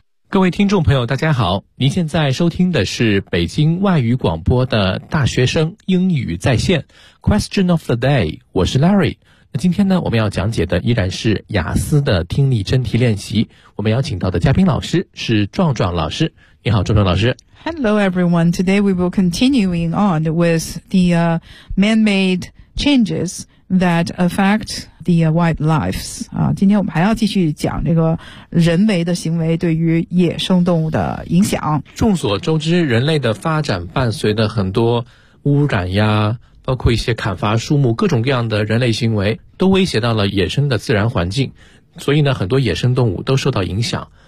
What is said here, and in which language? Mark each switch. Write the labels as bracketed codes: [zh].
[zh] 各位听众朋友大家好，您现在收听的是北京外语广播的大学生英语在线 [en] Question of the day， [zh] 我是 Larry。今天呢，我们要讲解的依然是雅思的听力真题练习。我们邀请到的嘉宾老师是壮壮老师。你好，壮壮老师。 [en] Hello, everyone. Today we will continuing on with the man-made changes that affect the wildlife. [zh] 今天我们还要继续讲这个人为的行为对于野生动物的影响。众所周知，人类的发展伴随的很多污染呀，包括一些砍伐树木，各种各样的人类行为都威胁到了野生的自然环境，所以呢，很多野生动物都受到影响。